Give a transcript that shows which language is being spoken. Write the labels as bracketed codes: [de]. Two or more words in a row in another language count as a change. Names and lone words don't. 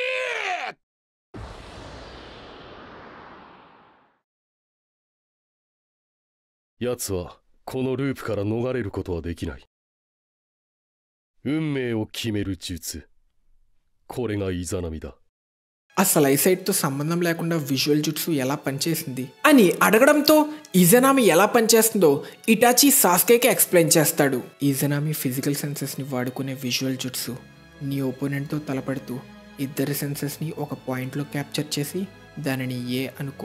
[ja] 奴はこのループから逃れることはできない。運命を決める術。これがイザナミだ。 [te] అసలు ఐసైట్తో సంబంధం లేకుండా విజువల్ జుట్సు ఎలా పనిచేసింది అని అడగడంతో ఇజనామి ఎలా పనిచేస్తుందో ఇటాచి సాస్కేకి ఎక్స్ప్లెయిన్ చేస్తాడు. ఇజనామి [en] physical senses [te] వాడుకునే విజువల్ జుట్సు. నీ ఓపోనెంట్తో తలపడుతూ ఇద్దరి సెన్సెస్ని ఒక పాయింట్లో క్యాప్చర్ చేసి దానిని ఏ అనుకో.